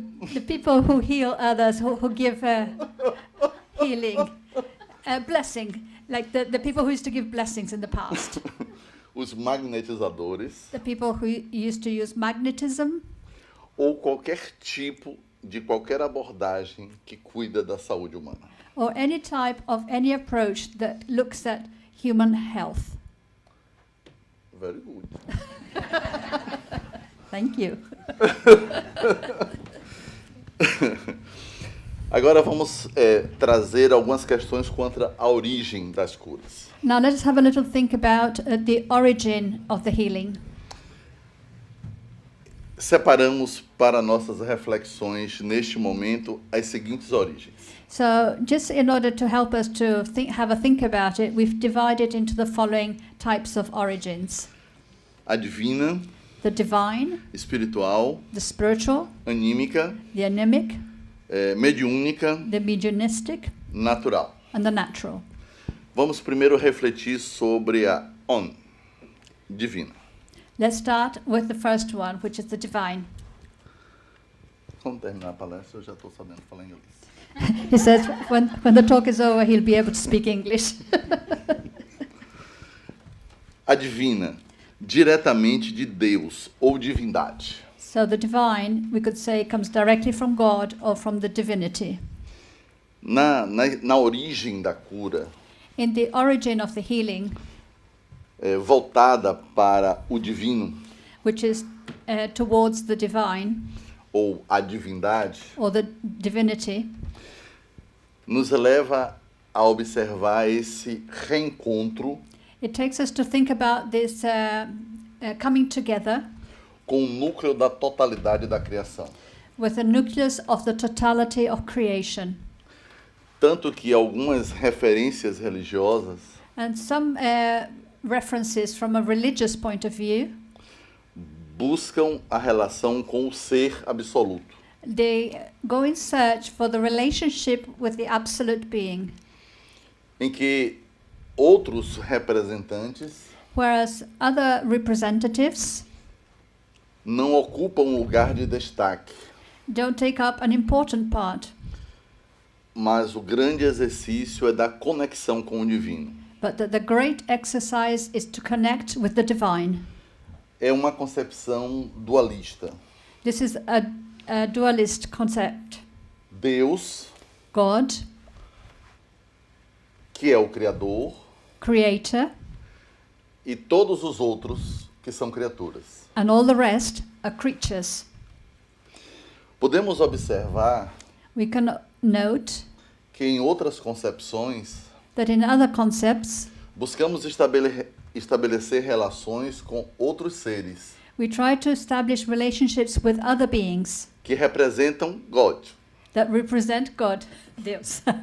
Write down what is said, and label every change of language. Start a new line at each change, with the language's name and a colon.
English: the people who heal others, who give healing, blessing, like the people who used to give blessings in the past,
Portuguese: os magnetizadores,
English: the people who used to use magnetism,
Portuguese: ou qualquer tipo de qualquer abordagem que cuida da saúde humana.
English: or any type of any approach that looks at human health. Very good. Thank you.
Portuguese: Agora vamos trazer algumas questões contra a origem das curas.
English: Now let us have a little think about the origin of the healing.
Portuguese: Separamos para nossas reflexões neste momento as seguintes origens.
English: So just in order to help us to have a think about it, we've divided into the following types of origins.
Portuguese: A divina,
English: The divine,
Portuguese: espiritual,
English: the spiritual,
Portuguese: anímica,
English: the anemic,
Portuguese: mediúnica,
English: the mediumistic,
Portuguese: natural.
English: and the natural.
Portuguese: Vamos primeiro refletir sobre a divina.
English: Let's start with the first one, which is the divine.
Portuguese: Quando terminar a palestra, eu já estou sabendo falar inglês.
English: He says when the talk is over, he'll be able to speak English.
Portuguese: A divina, diretamente de Deus ou divindade.
English: So the divine, we could say, comes directly from God or from the divinity.
Portuguese: Na origem da cura,
English: In the origin of the healing,
Portuguese: voltada para o divino
English: which is towards the divine
Portuguese: ou a divindade,
English: or the divinity,
Portuguese: nos leva a observar esse reencontro
English: it takes us to think about this coming together
Portuguese: com o núcleo da totalidade da criação.
English: with the nucleus of the totality of creation.
Portuguese: Tanto que algumas referências religiosas
English: And some references from a religious point of view,
Portuguese: buscam a relação com o ser absoluto.
English: they go in search for the relationship with the absolute being,
Portuguese: Em que outros representantes
English: whereas other representatives
Portuguese: não ocupam um lugar de destaque,
English: don't take up an important part,
Portuguese: mas o grande exercício é da conexão com o divino.
English: but that the great exercise is to connect with the divine.
Portuguese: É uma concepção dualista.
English: This is a dualist concept.
Portuguese: Deus,
English: God,
Portuguese: que é o Criador,
English: creator,
Portuguese: e todos os outros que são criaturas.
English: and all the rest are creatures.
Portuguese: Podemos observar
English: We can note
Portuguese: que em outras concepções
English: that in other concepts,
Portuguese: buscamos estabelecer relações com outros seres
English: we try to establish relationships with other beings
Portuguese: que representam God.
English: that represent God, Deus.